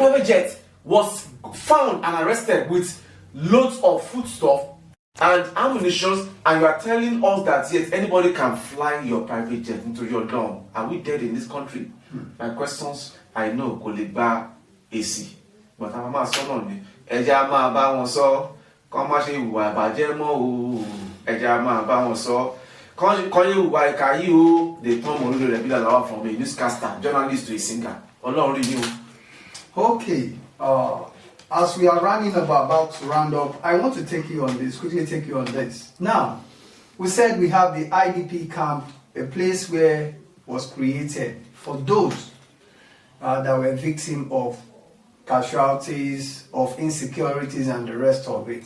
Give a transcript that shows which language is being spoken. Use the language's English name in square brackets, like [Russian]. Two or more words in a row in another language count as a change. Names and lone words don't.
[English] Your private jet was found and arrested with loads of foodstuff and ammunition, and you are telling us that yes, anybody can fly your private jet into your dorm. Are we dead in this country? My questions, I know, Koleba AC. But I'm not so lonely. [Yoruba] Eja ma ba won so, kon ma se ìwà ìbàjẹ́ mọ́ o. Eja ma ba won so. Kon ye ìwà ìkà yìí o. [English] They turn Moludo Rebila Lawa from a newscaster, journalist to a singer. [Yoruba] Ọlọ́run rí ni o. [English] Okay. As we are about to round up, I want to quickly take you on this. Now, we said we have the IDP camp, a place where was created for those that were victims of casualties, of insecurities and the rest of it.